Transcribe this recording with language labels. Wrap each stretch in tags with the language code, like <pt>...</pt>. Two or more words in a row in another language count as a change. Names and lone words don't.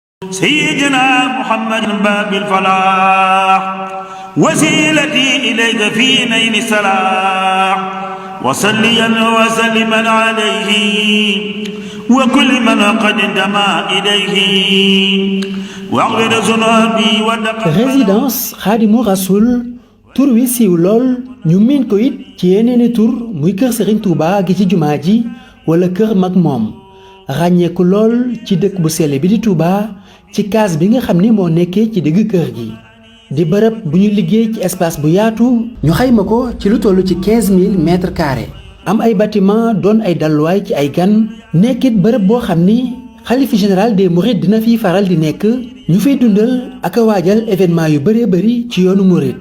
<ar>سيدنا محمد باب الفلاح وسيلتي إليك في نيل السلاح وصليا وسلما عليه وكل من قد انتمى إليه واغفر ذنوبي</ar> <wo>résidence Khadimou Rassoul tur wi siiw lool ñu miin ko it ci yeneeni tur muy kër Serigne Touba gi ci jumaa ji wala kër mag moom ràññeeku lool ci dëkk bu sell bi di Touba ci kaas bi nga xam ni moo nekkee ci digg kër gi di bërëb bu ñu liggéey ci espace bu yaatu ñu xayma ko ci lu toll ci 15000</wo> <fr>mètres carrés</fr> <wo>am ay bâtiment doon ay dalluwaay ci ay gan nekkit bërëb boo xam ni xalifa</wo> <fr>général des mourides</fr> <wo>dina fiy faral di nekk ñu fiy dundal ak a waajal événement yu bëree bëri ci yoonu mouride.</wo>